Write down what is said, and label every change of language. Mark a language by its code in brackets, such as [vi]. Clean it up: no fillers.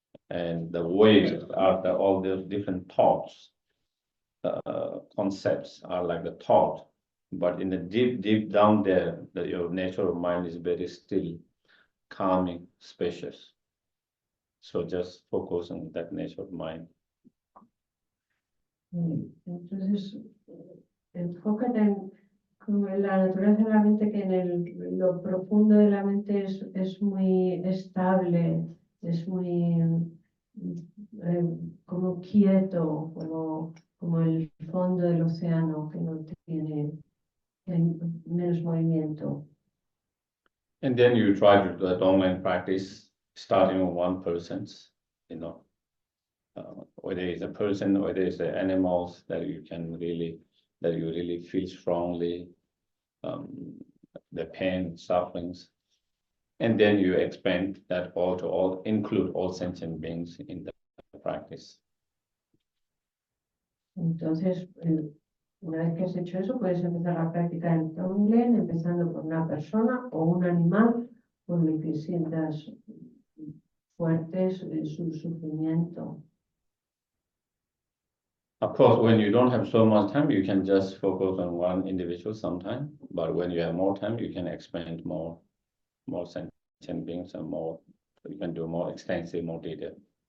[en] And the waves are all those different thoughts, concepts are like the thought. But in the deep down there, your nature of mind is very still, calming, spacious. So just focus on that nature of mind. [es] Entonces, enfócate en la naturaleza de la mente, que en lo profundo de la mente es muy estable, es muy como quieto, como el fondo del océano, que no tiene menos movimiento. [en] And then you try to do the TONG-LEN practice, starting with one person's, whether it's a person, whether it's the animals that you really feel strongly, the pain, sufferings. And then you expand that all to all, include all sentient beings in the practice. [es] Entonces, una vez que has hecho eso, puedes empezar la práctica en TONG-LEN, empezando por una persona o un animal con el que sientas fuertes su sufrimiento. [en] Of course, when you don't have so much time, you can just focus on one individual sometime. But when you have more time, you can expand more sentient beings and more. You can do more extensive, more detailed.